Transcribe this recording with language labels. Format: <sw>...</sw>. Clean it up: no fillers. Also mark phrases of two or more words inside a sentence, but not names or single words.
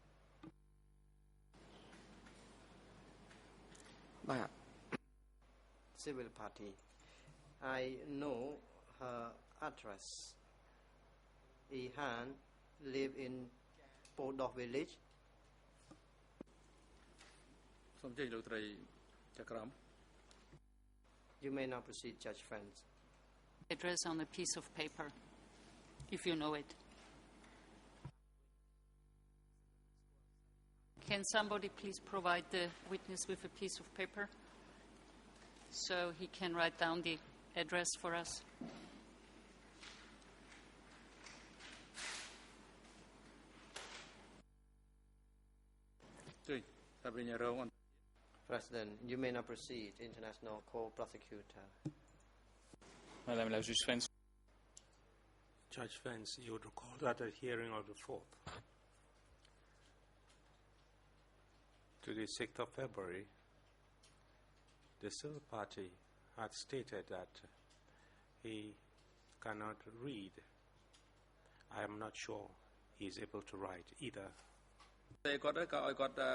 <km>បាទ</km> <en>Civil Party, I know her address. Ihan live in Podok village.</en> <km>សូមអញ្ជើញលោកត្រីចក្រម</km> <en>You may now proceed, Judge Friends. Address on a piece of paper, if you know it. Can somebody please provide the witness with a piece of paper so he can write down the address for us? President, you may now proceed, International Co-Prosecutor.</en> <fr>Madame la juge Fens,</fr> <en>Judge Vance, you would recall that at hearing of the 4th, to the 6th of February, the civil party had stated that he cannot read. I am not sure he is able to write either.</en> <km>តែគាត់ក៏ឲ្យគាត់</km>